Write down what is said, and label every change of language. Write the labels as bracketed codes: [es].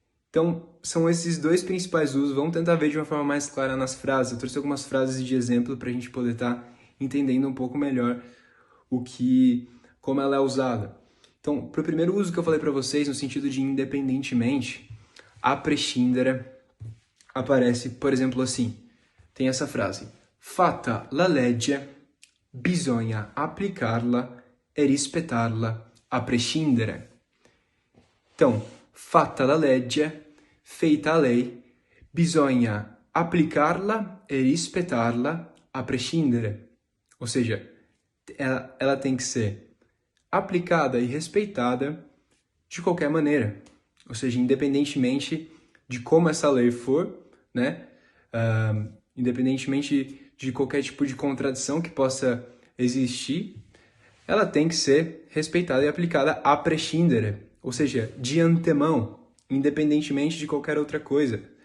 [pt] Então, são esses dois principais usos. Vamos tentar ver de uma forma mais clara nas frases. Eu trouxe algumas frases de exemplo para a gente poder estar entendendo um pouco melhor como ela é usada. Então, para o primeiro uso que eu falei para vocês, no sentido de independentemente, a prescindere aparece, por exemplo, assim. Tem essa frase: [it] fatta la legge, bisogna applicarla e rispettarla a prescindere. Então, fatta la legge, [pt] feita a lei, [it] bisogna applicarla e rispettarla a prescindere. [pt] Ou seja, ela tem que ser aplicada e respeitada de qualquer maneira. Ou seja, independentemente de como essa lei for, né? Independentemente de qualquer tipo de contradição que possa existir, ela tem que ser respeitada e aplicada a prescindere, ou seja, de antemão, independentemente de qualquer outra coisa.